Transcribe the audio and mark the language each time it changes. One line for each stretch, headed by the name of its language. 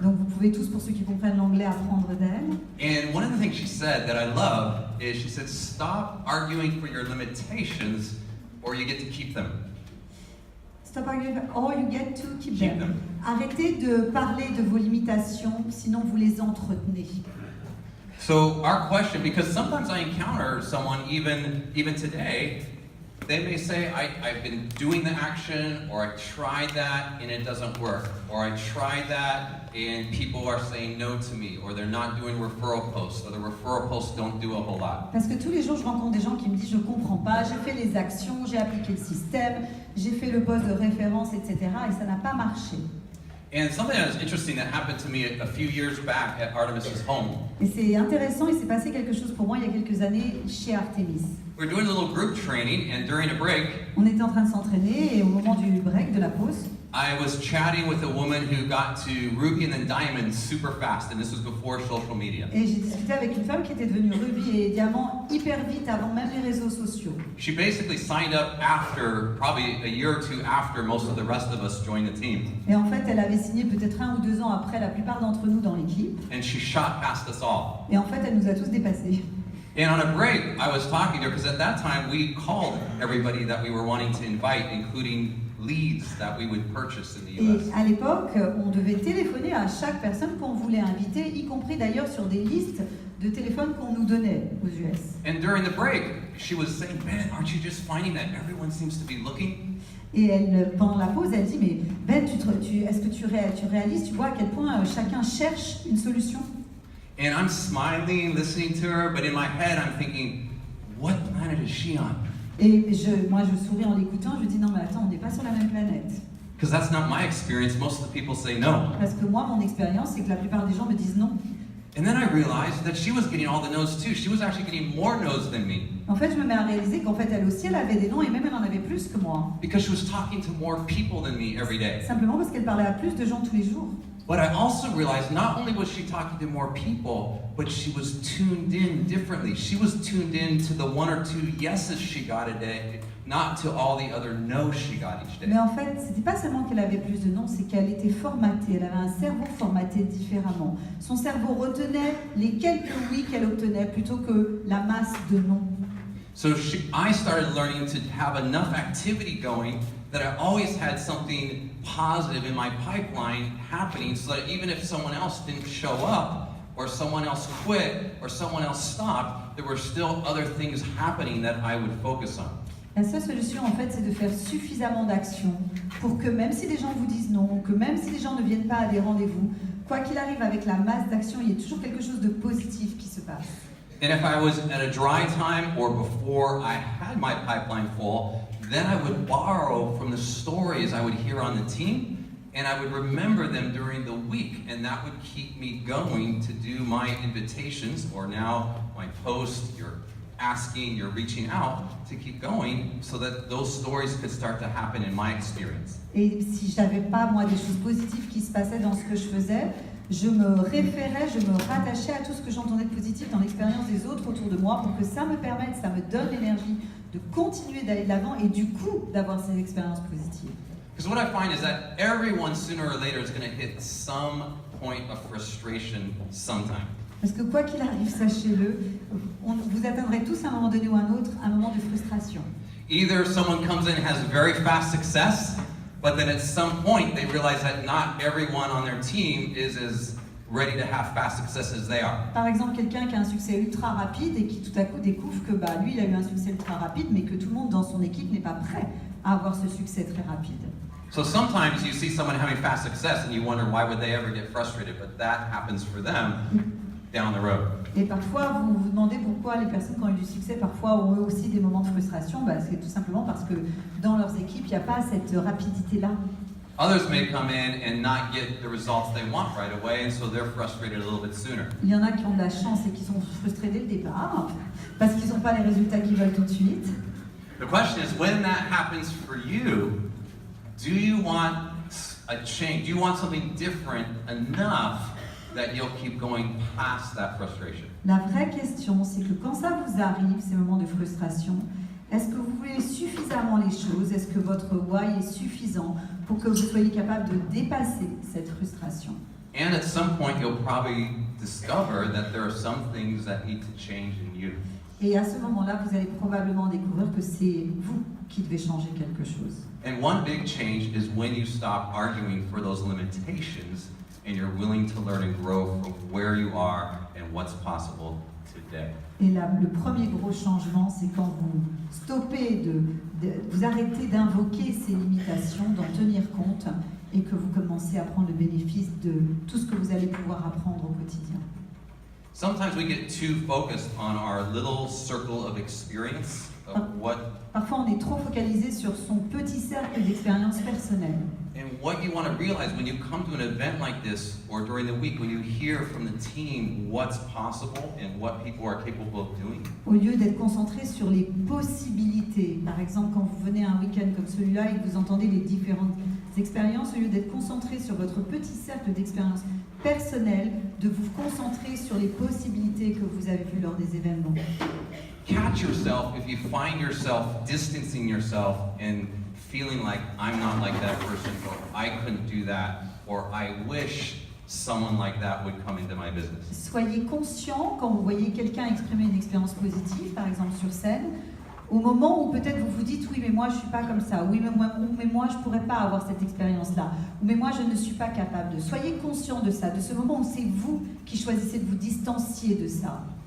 French: Donc vous pouvez tous, pour ceux qui comprennent l'anglais, apprendre d'elle.
English: And one of the things she said that I love is she said, stop arguing for your limitations or you get to keep them. Stop arguing or you get to keep Keep them.
French: Arrêtez de parler de vos limitations, sinon vous les entretenez.
English: So our question, because sometimes I encounter someone even today, they may say, I've been doing the action, or I tried that and it doesn't work, or I tried that and people are saying no to me, or they're not doing referral posts, or the referral posts don't do a whole lot.
French: Parce que tous les jours, je rencontre des gens qui me disent je comprends pas, j'ai fait les actions, j'ai appliqué le système, j'ai fait le poste de référence, etc. et ça n'a pas marché.
English: And something that was interesting that happened to me a few years back at Artemis's home.
French: Et c'est intéressant, il s'est passé quelque chose pour moi il y a quelques années chez Artemis.
English: We were doing a little group training, and during a break,
French: On était en train de s'entraîner et au moment du break, de la pause,
English: I was chatting with a woman who got to Ruby and then Diamond super fast, and this was before social media.
French: et j'ai discuté avec une femme qui était devenue rubis et diamant hyper vite avant même les réseaux sociaux.
English: She basically signed up after, probably a year or two after most of the rest of us joined the team.
French: Et en fait, elle avait signé peut-être 1 ou 2 ans après la plupart d'entre nous dans l'équipe.
English: And she shot past us all.
French: Et en fait, elle nous a tous dépassés.
English: And on a break, I was talking to her, because at that time we called everybody that we were wanting to invite, including leads that we would purchase in the
French: Et
English: US.
French: à l'époque, on devait téléphoner à chaque personne qu'on voulait inviter, y compris d'ailleurs sur des listes de téléphones qu'on nous donnait aux US.
English: And during the break, she was saying, Ben, aren't you just finding that everyone seems to be looking?
French: Et elle, pendant la pause, elle dit, mais Ben, est-ce que tu réalises, tu vois à quel point chacun cherche une solution?
English: And I'm smiling, listening to her, but in my head I'm thinking, what planet is she on?
French: Et moi, je souris en l'écoutant, je dis, non mais attends, on n'est pas sur la même planète.
English: Because that's not my experience. Most of the people say no.
French: Parce que moi, mon expérience, c'est que la plupart des gens me disent non.
English: And then I realized that she was getting all the no's too. She was actually getting more no's than me.
French: En fait, je me mets à réaliser qu'en fait, elle aussi, elle avait des noms et même elle en avait plus que moi.
English: Because she was talking to more people than me every day.
French: Simplement parce qu'elle parlait à plus de gens tous les jours.
English: But I also realized not only was she talking to more people, but she was tuned in differently. She was tuned in to the 1 or 2 yeses she got a day, not to all the other no's she got each day.
French: Mais en fait, c'était pas seulement qu'elle avait plus de noms, c'est qu'elle était formatée. Elle avait un cerveau formaté différemment. Son cerveau retenait les quelques oui qu'elle obtenait plutôt que la masse de non.
English: So I started learning to have enough activity going that I always had something positive in my pipeline happening, so that even if someone else didn't show up, or someone else quit, or someone else stopped, there were still other things happening that I would focus on.
French: La seule solution, en fait, c'est de faire suffisamment d'actions pour que même si les gens vous disent non, que même si les gens ne viennent pas à des rendez-vous, quoi qu'il arrive avec la masse d'actions, il y a toujours quelque chose de positif qui se passe.
English: And if I was at a dry time or before I had my pipeline full, then I would borrow from the stories I would hear on the team, and I would remember them during the week, and that would keep me going to do my invitations, or now my post, your asking, you're reaching out to keep going so that those stories could start to happen in my experience.
French: Et si je n'avais pas, moi, des choses positives qui se passaient dans ce que je faisais, je me référais, je me rattachais à tout ce que j'entendais de positif dans l'expérience des autres autour de moi pour que ça me permette, ça me donne l'énergie de continuer d'aller de l'avant et du coup d'avoir ces expériences positives.
English: Because what I find is that everyone sooner or later is going to hit some point of frustration sometime.
French: Parce que quoi qu'il arrive, sachez-le, vous atteindrez tous à un moment donné ou à un autre un moment de frustration.
English: Either someone comes in and has very fast success, but then at some point they realize that not everyone on their team is as ready to have fast success as they are.
French: Par exemple, quelqu'un qui a un succès ultra rapide et qui tout à coup découvre que lui, il a eu un succès ultra rapide, mais que tout le monde dans son équipe n'est pas prêt à avoir ce succès très rapide.
English: So sometimes you see someone having fast success and you wonder why would they ever get frustrated, but that happens for them down the road.
French: Et parfois, vous vous demandez pourquoi les personnes qui ont eu du succès parfois ont eux aussi des moments de frustration. C'est tout simplement parce que dans leurs équipes, il n'y a pas cette rapidité-là.
English: Others may come in and not get the results they want right away, and so they're frustrated a little bit sooner.
French: Il y en a qui ont de la chance et qui sont frustrés dès le départ parce qu'ils n'ont pas les résultats qu'ils veulent tout de suite.
English: The question is, when that happens for you, do you want a change? Do you want something different enough that you'll keep going past that frustration?
French: La vraie question, c'est que quand ça vous arrive, ces moments de frustration, est-ce que vous voulez suffisamment les choses? Est-ce que votre why est suffisant pour que vous soyez capable de dépasser cette frustration?
English: And at some point, you'll probably discover that there are some things that need to change in you.
French: Et à ce moment-là, vous allez probablement découvrir que c'est vous qui devez changer quelque chose.
English: And one big change is when you stop arguing for those limitations and you're willing to learn and grow from where you are and what's possible today.
French: Et là, le premier gros changement, c'est quand vous stoppez vous arrêtez d'invoquer ces limitations, d'en tenir compte, et que vous commencez à prendre le bénéfice de tout ce que vous allez pouvoir apprendre au quotidien.
English: Sometimes we get too focused on our little circle of experience of what
French: Parfois, on est trop focalisé sur son petit cercle d'expérience personnelle.
English: and what you want to realize when you come to an event like this or during the week when you hear from the team what's possible and what people are capable of doing.
French: Au lieu d'être concentré sur les possibilités, par exemple, quand vous venez à un week-end comme celui-là et que vous entendez les différentes expériences, au lieu d'être concentré sur votre petit cercle d'expérience personnelle, de vous concentrer sur les possibilités que vous avez vues lors des événements.
English: Catch yourself if you find yourself distancing yourself and feeling like I'm not like that person, or I couldn't do that, or I wish someone like that would come into my business.
French: Soyez conscient quand vous voyez quelqu'un exprimer une expérience positive, par exemple sur scène, au moment où peut-être vous vous dites oui mais moi je suis pas comme ça, oui mais moi je pourrais pas avoir cette expérience-là, ou mais moi je ne suis pas capable de. Soyez conscient de ça, de ce moment où c'est vous qui choisissez de vous distancier de ça.